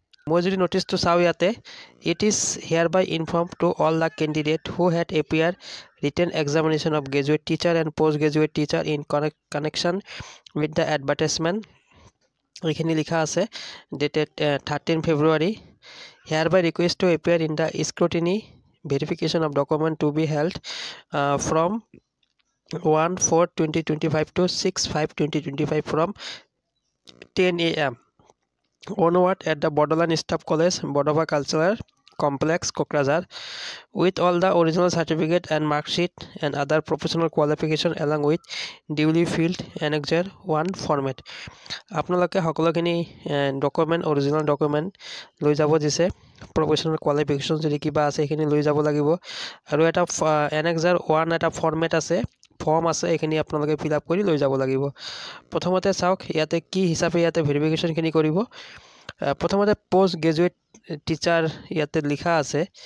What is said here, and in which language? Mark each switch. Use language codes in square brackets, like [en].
[as] মই যদি নটিচটো চাওঁ ইয়াতে, [en] It is here by inform to all the candidate who had appear written examination of graduate teacher and post graduate teacher in connection with the advertisement. [as] এইখিনি লিখা আছে dated 13 February. [en] Hereby request to appear in the scrutiny verification of document to be held from 1/4/2025 to 6/5/2025 from 10 AM onward at the Borderland Staff College, Bordova Cultural Complex, Kokrajhar, with all the original certificate and mark sheet and other professional qualification along with duly filled Annexure 1 format. [as] আপোনালোকে সকলোখিনি document, original document লৈ যাব দিছে। Professional qualification যদি কিবা আছে সেইখিনি লৈ যাব লাগিব, আৰু এটা Annexure 1 এটা ফৰ্মেট আছে, ফৰ্ম আছে, এইখিনি আপোনালোকে ফিল আপ কৰি লৈ যাব লাগিব। প্ৰথমতে চাওক ইয়াতে কি হিচাপে ইয়াতে ভেৰিফিকেশ্যনখিনি কৰিব। প্ৰথমতে পষ্ট গ্ৰেজুৱেট টিচাৰ ইয়াতে লিখা আছে।